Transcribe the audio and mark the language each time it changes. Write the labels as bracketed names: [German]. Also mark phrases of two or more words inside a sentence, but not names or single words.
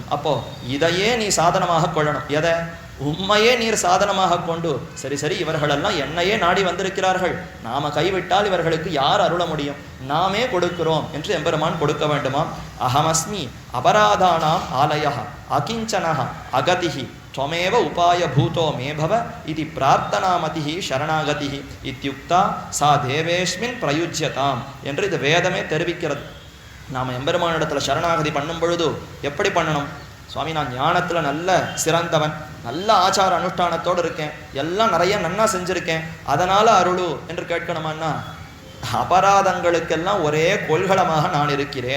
[Tamil] அப்போ இதையே நீ சாதனமாக கொள்ளணும். எதை? உம்மையே நீர் சாதனமாக கொண்டு, சரி சரி இவர்களெல்லாம் என்னையே நாடி வந்திருக்கிறார்கள், நாம கைவிட்டால் இவர்களுக்கு யார் அருள முடியும், நாமே கொடுக்கிறோம் என்று எம்பெருமான் கொடுக்க வேண்டுமா? [Sanskrit] अहमस्मि अपराधानाम् आलयः अकिञ्चनः अगतिः त्वमेव उपाय भूतो मे भव इति प्रार्थनामतिः शरणागतिः इत्युक्ता सा देवेस्मिन् प्रयुज्यताम् [Tamil] என்று இது வேதமே தெரிவிக்கிறது. நாம் எம்பெருமானிடத்தில் சரணாகதி பண்ணும் பொழுது எப்படி பண்ணணும்? சுவாமி, நான் ஞானத்தில் நல்ல சிறந்தவன், நல்ல ஆச்சார அனுஷ்டானத்தோடு இருக்கேன், எல்லாம் நிறைய நன்னா செஞ்சுருக்கேன், அதனால் அருளு என்று கேட்கணுமான்னா, அபராதங்களுக்கெல்லாம் ஒரே கொள்கலமாக நான் இருக்கிறேன்.